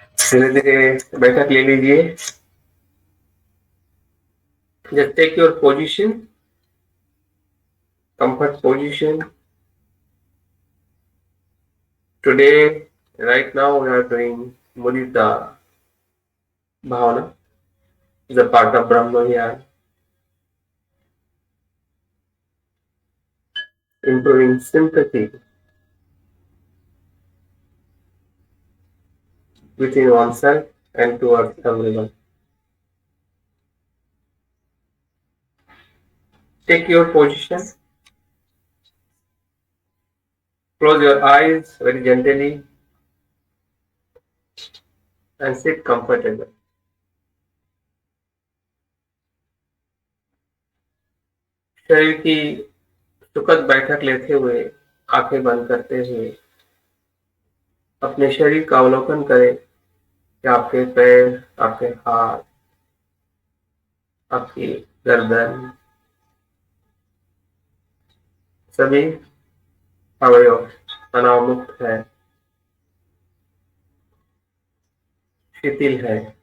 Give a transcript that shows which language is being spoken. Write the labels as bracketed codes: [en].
[hi] धीरे धीरे बैठक ले लीजिए। [en] Just take your position, comfort position. Today, right now, we are doing Mudita Bhavana, is a part of Brahmayana, improving sympathy within oneself and towards everyone. Take your position, close your eyes very gently, and sit comfortable. [hi] शरीर की सुखद बैठक लेते हुए, आंखें बंद करते हुए अपने शरीर का अवलोकन करें कि आपके पैर, आपके हाथ, आपकी गर्दन, सभी अवयव तनाव मुक्त है, शिथिल है।